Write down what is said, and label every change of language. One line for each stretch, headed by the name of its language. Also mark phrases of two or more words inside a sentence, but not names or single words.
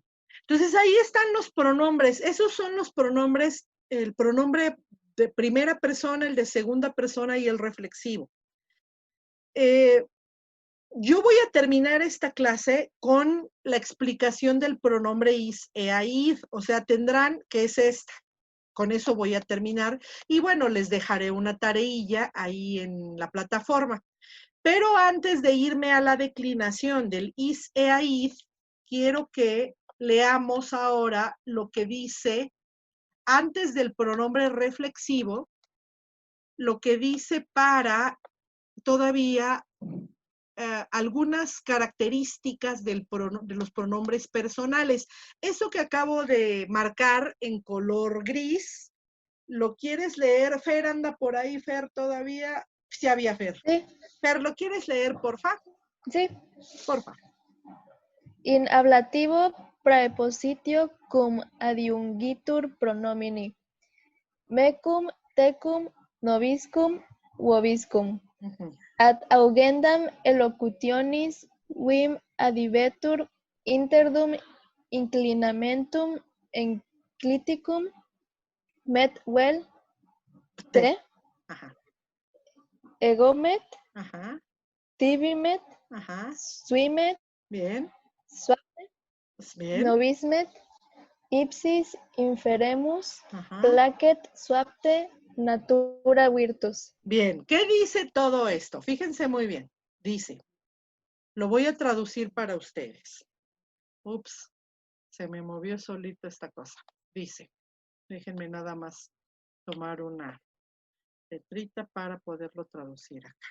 Spanish: Entonces ahí están los pronombres. Esos son los pronombres, el pronombre de primera persona, el de segunda persona y el reflexivo. Yo voy a terminar esta clase con la explicación del pronombre
Latin: is, ea, id,
Spanish: o sea, tendrán que es esta. Con eso voy a terminar. Y bueno, les dejaré una tareilla ahí en la plataforma. Pero antes de irme a la declinación del
Latin: is, ea, id,
Spanish: quiero que leamos ahora lo que dice antes del pronombre reflexivo, lo que dice para todavía algunas características de los pronombres personales. Eso que acabo de marcar en color gris, ¿lo quieres leer? Fer, anda por ahí, Fer, todavía. Sí había Fer. Sí. Fer, ¿lo quieres leer, porfa? Sí. Porfa.
Latin: In ablativo praepositio cum adiungitur pronomini. Mecum, tecum, nobiscum, vobiscum. Ad augendam elocutionis vim adivetur interdum inclinamentum encliticum met vel te. Ajá. Egomet, Ajá. tibimet, Ajá. suimet,
Spanish: Bien.
Latin: suave,
Spanish: Bien.
Latin: nobismet, ipsis inferemus, Ajá. placet suapte natura virtus.
Spanish: Bien, ¿qué dice todo esto? Fíjense muy bien. Dice, lo voy a traducir para ustedes. Ups, se me movió solito esta cosa. Dice, déjenme nada más tomar una letrita para poderlo traducir acá.